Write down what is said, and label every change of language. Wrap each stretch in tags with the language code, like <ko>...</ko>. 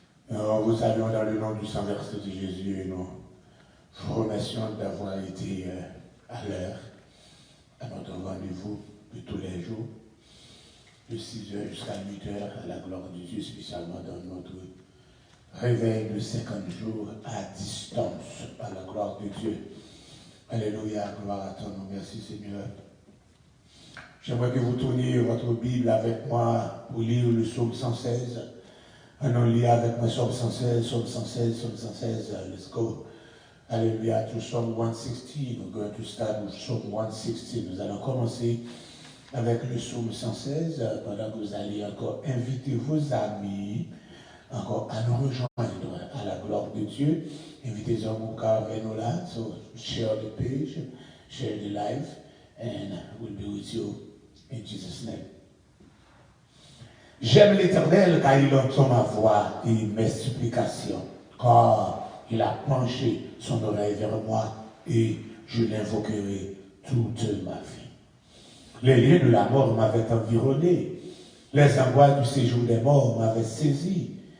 <fr>Nous vous saluons dans le nom du Saint-Versé de Jésus et nous vous remercions d'avoir été à l'heure à notre rendez-vous de tous les jours, de 6h jusqu'à 8h, à la gloire de Dieu, spécialement dans notre réveil de 50 jours à distance, à la gloire de Dieu. Alléluia, gloire à ton nom, merci Seigneur. J'aimerais que vous tourniez votre Bible avec moi pour lire le psaume 116. Allons lire avec moi psaume 116, psaume 116, psaume 116.</fr> <en>Let's go. Alléluia, to Psalm 116. We're going to start with Psalm 116.</en> <fr>Nous allons commencer avec le psaume 116. Pendant que vous allez encore inviter vos amis encore à nous rejoindre à la gloire de Dieu. Invitez-en mon cœur avec nous là.</fr> <en>So share the page, share the live, and we'll be with you in Jesus' name.</en> <fr>J'aime l'Éternel car il entend ma voix et mes supplications, car il a penché son oreille vers moi et je l'invoquerai toute ma vie. Les liens de la mort m'avaient environné, les angoisses du séjour des morts m'avaient saisi.</fr>